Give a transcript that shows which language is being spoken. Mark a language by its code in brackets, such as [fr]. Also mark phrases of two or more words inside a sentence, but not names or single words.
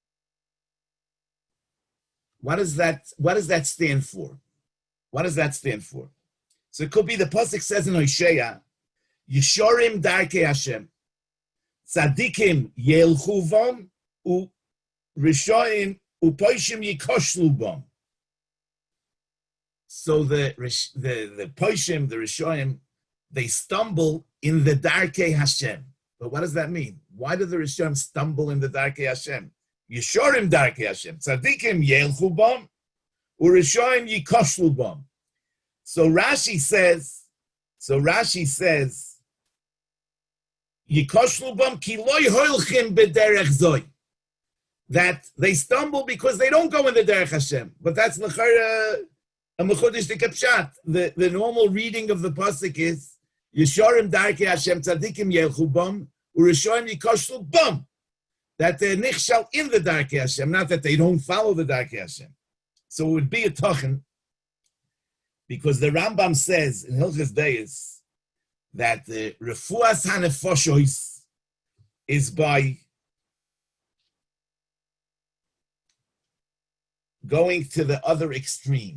[en] What does that stand for? What does that stand for? So it could be the pasuk says in Hosea, [he] ישרים דרכי השם, צדיקים ילכו בם, ורשעים ופושעים יכשלו בם. [en] So the poishim, the rishoim, they stumble in the [he] דרכי השם. [en] But what does that mean? Why do the rishoim stumble in the [he] דרכי השם? ישרים דרכי השם, צדיקים ילכו בם, ורשעים יכשלו בם. [en] So Rashi says, [he] יכשלו בם כי לא הולכים בדרך זו, [en] that they stumble because they don't go in the [he] דרך השם. [en] But that's [yi] לכאורה א מחודש דכפשט. [en] The normal reading of the pasuk is [he] ישרים דרכי השם צדיקים ילכו בם ורשעים יכשלו בם, [en] that they're nichshal in the [he] דרכי השם, [en] not that they don't follow the [he] דרכי השם. [en] So it would be a tochen, because the Rambam says in Hilchos Deis that the [he] רפואת הנפשות [en] is by going to the other extreme.